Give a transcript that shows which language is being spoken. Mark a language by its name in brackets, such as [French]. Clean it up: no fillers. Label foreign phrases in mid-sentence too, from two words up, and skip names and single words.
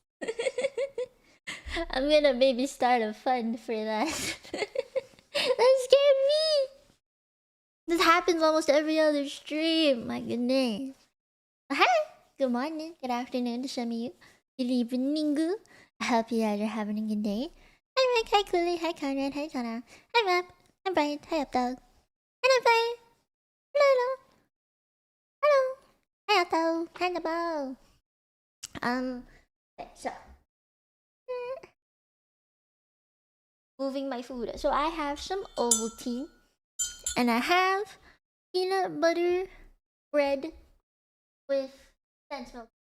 [English] I'm gonna maybe start a fund for that. That scared me. This happens almost every other stream. My goodness. Hi. Good morning. Good afternoon to some of you. Good evening. I hope you guys are having a good day. Hi Rick. Hi Cooley. Hi Conrad. Hi Tana. Hi Map. Hi Brian. Hi Updog. Hello Brian. Hello. Hello. Hi Otto. Hi Nabo. Okay, so moving my food. So I have some Ovaltine, and I have peanut butter bread with condensed milk.